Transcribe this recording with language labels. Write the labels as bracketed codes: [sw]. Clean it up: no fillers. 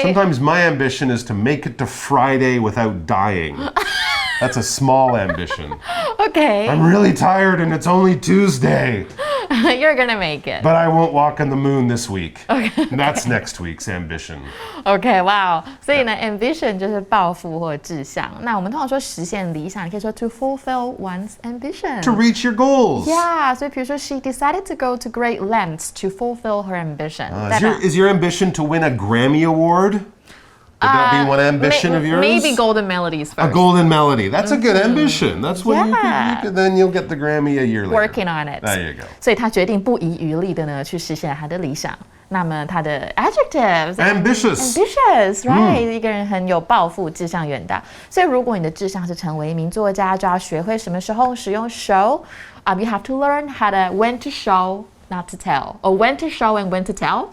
[en] Sometimes my ambition is to make it to Friday without dying. That's a small ambition. Okay. I'm really tired and it's only Tuesday. You're gonna make it. But I won't walk on the moon this week. Okay. That's next week's ambition. OK, wow. [zh] 所以呢 ambition 就是抱负或志向。那我们通常说实现理想，你可以说 [en] to fulfill one's ambition. To reach your goals. Yeah, [zh] 所以比如说 [en] she decided to go to great lengths to fulfill her ambition. Is your ambition to win a Grammy Award? Would that be one ambition of yours? Maybe Golden Melodies first. A Golden Melody. That's a good ambition. That's what you can, then you'll get the Grammy a year later. Working on it. There you go. [zh] 所以他决定不遗余力的呢去实现他的理想。那么他的 [en] adjectives ambitious right [zh] 一个人很有抱负志向远大所以如果你的志向是成为一名作家就要学会什么时候使用 [en] show you have to learn how to when to show not to tell [zh] or when to show and when to tell